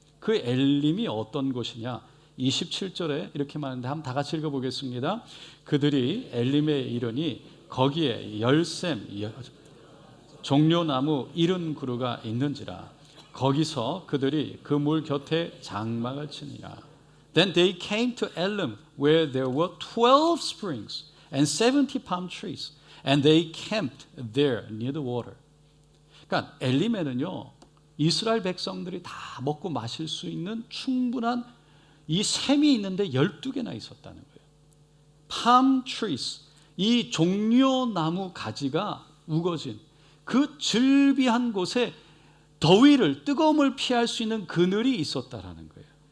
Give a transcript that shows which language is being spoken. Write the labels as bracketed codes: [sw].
[ko] 그 엘림이 어떤 곳이냐? 27절에 이렇게 말하는데 한번 다 같이 읽어보겠습니다. 그들이 엘림에 이르니 거기에 열샘 종려나무 70그루가 있는지라. 거기서 그들이 그 물 곁에 장막을 치니라. [en] Then they came to Elim where there were 12 springs and 70 palm trees and they camped there near the water. [ko] 그러니까 엘림에는요, 이스라엘 백성들이 다 먹고 마실 수 있는 충분한 이 샘이 있는데 12개나 있었다는 거예요. palm trees, 이 종려나무 가지가 우거진 그 즐비한 곳에 더위를, 뜨거움을 피할 수 있는 그늘이 있었다라는 거예요.